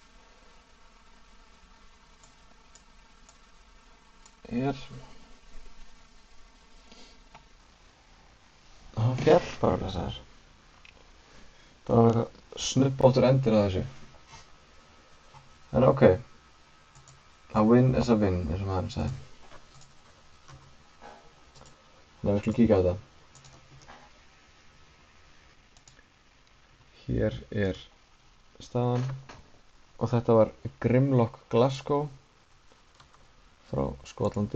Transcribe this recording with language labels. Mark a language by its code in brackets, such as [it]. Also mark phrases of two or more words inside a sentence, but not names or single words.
[is] Hann fjall bara þessar. Það var eitthvað snubbóttur endir að þessu. En ok. [en] A win is a win, [is] eins og maður sagði. Þannig að við skulum kíkja á þetta. Hér er staðan og þetta var Grimlock Glasgow frá Skotlandi.